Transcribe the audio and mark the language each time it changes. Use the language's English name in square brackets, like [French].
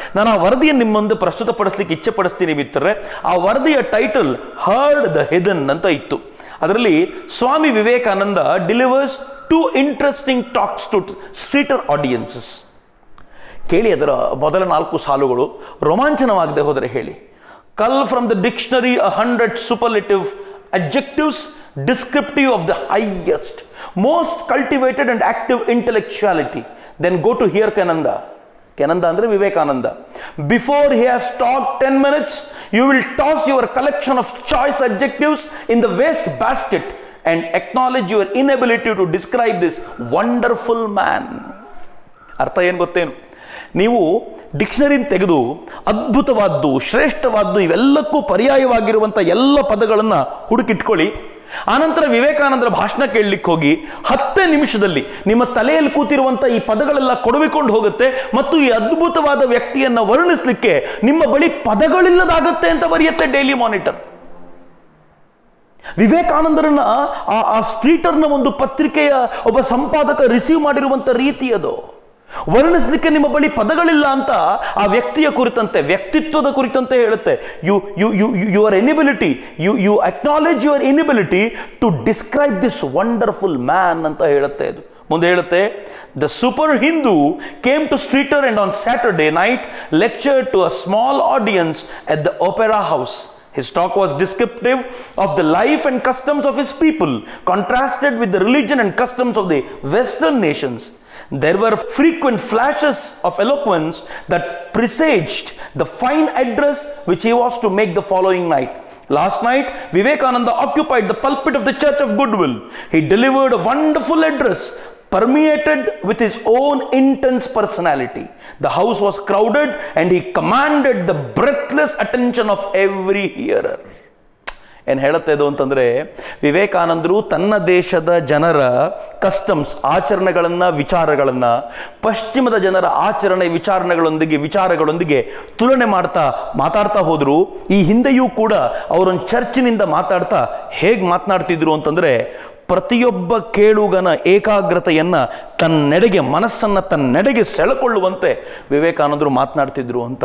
[Kannada] ನಾನು ಆ ವರದಿಯನ್ನು ನಿಮ್ಮ ಮುಂದೆ ಪ್ರಸ್ತುತಪಡಿಸ್ಲಿಕ್ಕೆ ಇಚ್ಛೆ ಪಡಿಸ್ತೀನಿ ಮಿತ್ರರೇ. ಆ ವರದಿಯ ಟೈಟಲ್ ಹರ್ಡ್ ದ ಹಿಡನ್ ಅಂತ ಇತ್ತು. ಅದರಲ್ಲಿ [English] Swami Vivekananda delivers 2 interesting talks to Streator audiences. [Kannada] ಕೇಳಿ ಅದರ ಮೊದಲ 4 ಸಾಲುಗಳು, ರೋಮಾಂಚನವಾಗದೆ ಹೋದರೆ ಹೇಳಿ. [English] Cull from the dictionary 100 superlative adjectives descriptive of the highest, most cultivated and active intellectuality. Then go to hear Kananda. Kananda [Kannada] andre [English] Vivekananda. Before he has talked 10 minutes, you will toss your collection of choice adjectives in the waste basket and acknowledge your inability to describe this wonderful man. [Kannada] ಅರ್ಥ ಏನು ಗೊತ್ತೇನು? ನೀವು ಡಿಕ್ಷನರಿನ ತೆಗೆದು ಅದ್ಭುತವಾದ್ದು, ಶ್ರೇಷ್ಠವಾದ್ದು, ಇವೆಲ್ಲಕ್ಕೂ ಪರ್ಯಾಯವಾಗಿರುವಂಥ ಎಲ್ಲ ಪದಗಳನ್ನು ಹುಡುಕಿಟ್ಕೊಳ್ಳಿ. ಆನಂತರ ವಿವೇಕಾನಂದರ ಭಾಷಣ ಕೇಳಲಿಕ್ಕೆ ಹೋಗಿ 10 ನಿಮಿಷದಲ್ಲಿ ನಿಮ್ಮ ತಲೆಯಲ್ಲಿ ಕೂತಿರುವಂಥ ಈ ಪದಗಳೆಲ್ಲ ಕೊಡವಿಕೊಂಡು ಹೋಗುತ್ತೆ ಮತ್ತು ಈ ಅದ್ಭುತವಾದ ವ್ಯಕ್ತಿಯನ್ನು ವರ್ಣಿಸಲಿಕ್ಕೆ ನಿಮ್ಮ ಬಳಿ ಪದಗಳಿಲ್ಲದಾಗತ್ತೆ ಅಂತ ಬರೆಯುತ್ತೆ ಡೈಲಿ ಮಾನಿಟರ್. ವಿವೇಕಾನಂದರನ್ನ ಆ ಸ್ಟ್ರೀಟರ್ನ ಒಂದು ಪತ್ರಿಕೆಯ ಒಬ್ಬ ಸಂಪಾದಕ ರಿಸೀವ್ ಮಾಡಿರುವಂಥ ರೀತಿ ಅದು. ವರ್ಣಿಸಲಿಕ್ಕೆ ನಿಮ್ಮ ಬಳಿ ಪದಗಳಿಲ್ಲ ಅಂತ ಆ ವ್ಯಕ್ತಿಯ ಕುರಿತಂತೆ, ವ್ಯಕ್ತಿತ್ವದ ಕುರಿತಂತೆ ಹೇಳುತ್ತೆ. [English] your inability, you acknowledge your inability to describe this wonderful man [Kannada] ಅಂತ ಹೇಳುತ್ತೆ. ಅದು ಮುಂದೆ ಹೇಳುತ್ತೆ, [English] The super Hindu came to Streator and on Saturday night lecture to a small audience at the opera house. His talk was descriptive of the life and customs of his people, contrasted with the religion and customs of the Western nations. There were frequent flashes of eloquence that presaged the fine address which he was to make the following night. Last night, Vivekananda occupied the pulpit of the Church of Goodwill. He delivered a wonderful address permeated with his own intense personality. The house was crowded and he commanded the breathless attention of every hearer. [Kannada] ಏನು ಹೇಳುತ್ತೆ ಇದು ಅಂತಂದರೆ, ವಿವೇಕಾನಂದರು ತನ್ನ ದೇಶದ ಜನರ customs, ಆಚರಣೆಗಳನ್ನು, ವಿಚಾರಗಳನ್ನು ಪಶ್ಚಿಮದ ಜನರ ಆಚರಣೆ ವಿಚಾರಗಳೊಂದಿಗೆ ತುಲನೆ ಮಾತಾಡ್ತಾ ಹೋದರು. ಈ ಹಿಂದೆಯೂ ಕೂಡ ಅವರೊಂದು ಚರ್ಚಿನಿಂದ ಮಾತಾಡ್ತಾ ಹೇಗೆ ಮಾತನಾಡ್ತಿದ್ರು ಅಂತಂದರೆ, ಪ್ರತಿಯೊಬ್ಬ ಕೇಳುಗನ ಏಕಾಗ್ರತೆಯನ್ನು ತನ್ನೆಡೆಗೆ, ಮನಸ್ಸನ್ನು ತನ್ನೆಡೆಗೆ ಸೆಳೆಕೊಳ್ಳುವಂತೆ ವಿವೇಕಾನಂದರು ಮಾತನಾಡ್ತಿದ್ರು ಅಂತ.